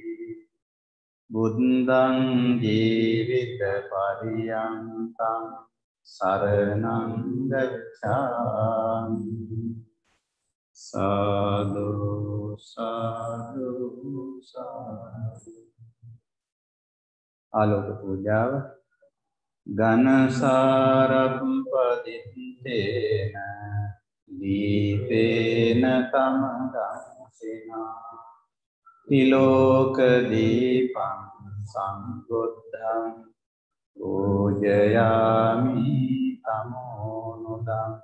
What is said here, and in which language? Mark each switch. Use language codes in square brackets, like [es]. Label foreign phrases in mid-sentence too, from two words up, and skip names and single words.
[pi] බුද්ධං ජීවිත පරියන්තං සරණං ගච්ඡාමි. [si] සාදු සාදු සාදු. ආලෝක පූජාව. [pi] ඝනසාරප්පදිත්තේන දීපේන තමදංසිනා තිලෝක දීපං සම්බුද්ධං පූජයාමි තමෝනුදං.